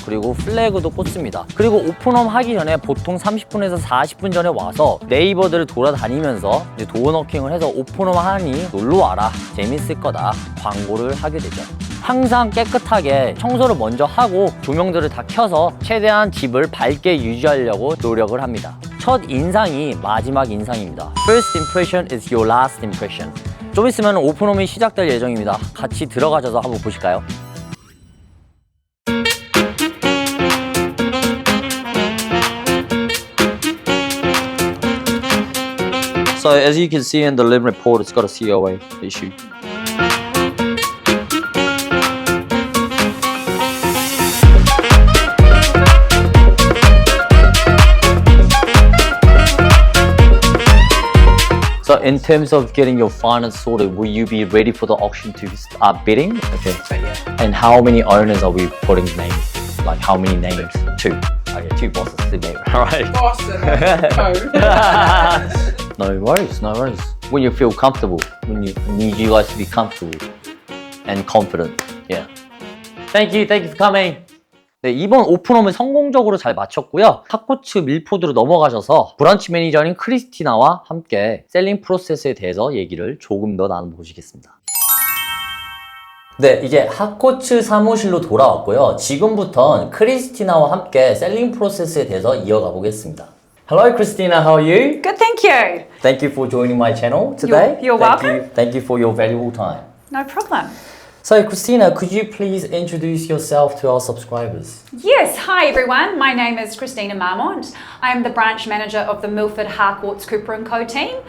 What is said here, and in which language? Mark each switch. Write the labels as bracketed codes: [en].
[ko] 그리고 플래그도 꽂습니다. 그리고 오픈홈 하기 전에 보통 30분에서 40분 전에 와서 네이버들을 돌아다니면서 이제 도어너킹을 해서 오픈홈 하니 놀러와라, 재밌을 거다 광고를 하게 되죠. 항상 깨끗하게 청소를 먼저 하고 조명들을 다 켜서 최대한 집을 밝게 유지하려고 노력을 합니다. 첫 인상이 마지막 인상입니다. [en] First impression is your last impression. [ko] 좀 있으면 오픈홈이 시작될 예정입니다. 같이 들어가셔서 한번 보실까요? [en] So as you can see in the limb report, it's got a COA issue. So in terms of getting your finance sorted, will you be ready for the auction to start bidding? Okay. And how many owners are we putting names? Like how many names? Two. Okay, two bosses to name. All right. Boss, no. No worries, no worries. When you feel comfortable, when you need you guys to be comfortable and confident. Yeah. Thank you for coming. [ko] 네, 이번 오픈홈을 성공적으로 잘 마쳤고요. 핫코츠 밀포드로 넘어가셔서 브런치 매니저인 크리스티나와 함께 셀링 프로세스에 대해서 얘기를 조금 더 나눠보시겠습니다. 네, 이제 핫코츠 사무실로 돌아왔고요. 지금부터는 크리스티나와 함께 셀링 프로세스에 대해서 이어가 보겠습니다. [en] Hello, Christina. How are you? Good, thank you. Thank you for joining my channel today. You're welcome. Thank you for your valuable time. No problem. So, Christina, could you please introduce yourself to our subscribers? Yes, hi everyone. My name is Christina Marmont. I am the branch manager of the Milford Harcourts Cooper & Co team.